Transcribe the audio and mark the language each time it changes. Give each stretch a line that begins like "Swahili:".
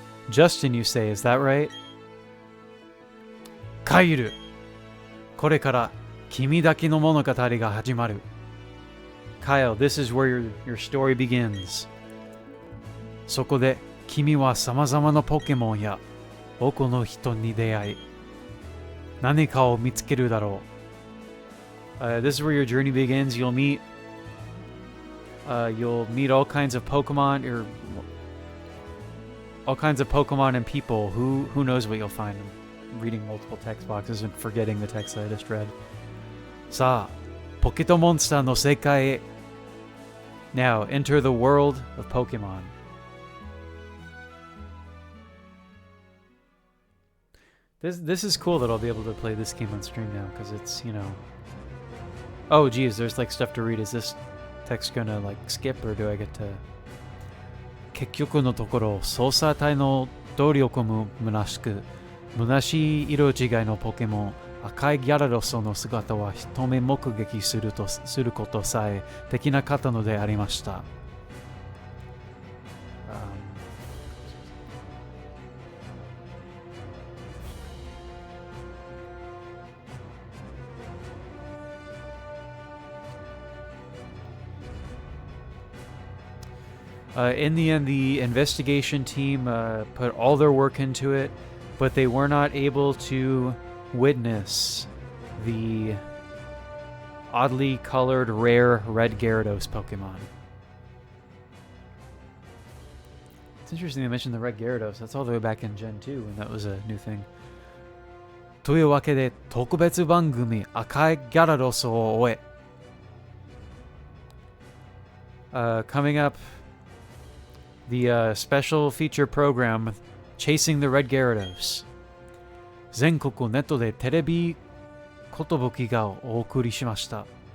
English: Justin, you say, is that right?
Japanese: カイル。これから君だけの物語が始まる.
English: Kyle, this is where your story begins.
Japanese: そこで君は様々なポケモンや多くの人に出会い、何かを見つけるだろう.
English: This is where your journey begins. You'll meet all kinds of Pokemon, or all kinds of Pokemon and people. Who knows what you'll find? I'm reading multiple text boxes and forgetting the text that I just read.
Japanese: さあ、ポケットモンスターの世界へ.
English: Now, enter the world of Pokemon. This is cool that I'll be able to play this game on stream now, because it's, you know... Oh, geez, there's like stuff to read. Is this text gonna like skip, or do I get to...
Japanese: 結局のところ、操作隊の努力も虚しく、虚しい色違いのポケモン、赤いギャラドスの姿は一目目撃することさえできなかったのでありました。
English: In the end, the investigation team put all their work into it, but they were not able to witness the oddly colored rare red Gyarados Pokemon. It's interesting they mentioned the red Gyarados. That's all the way back in Gen 2 when that was a new thing.
Japanese: というわけで特別番組赤いギャラドスを終え。
English: Coming up, the special feature program Chasing the Red Gyarados.
Japanese: 全国ネットでテレビことぶきがお送りしました。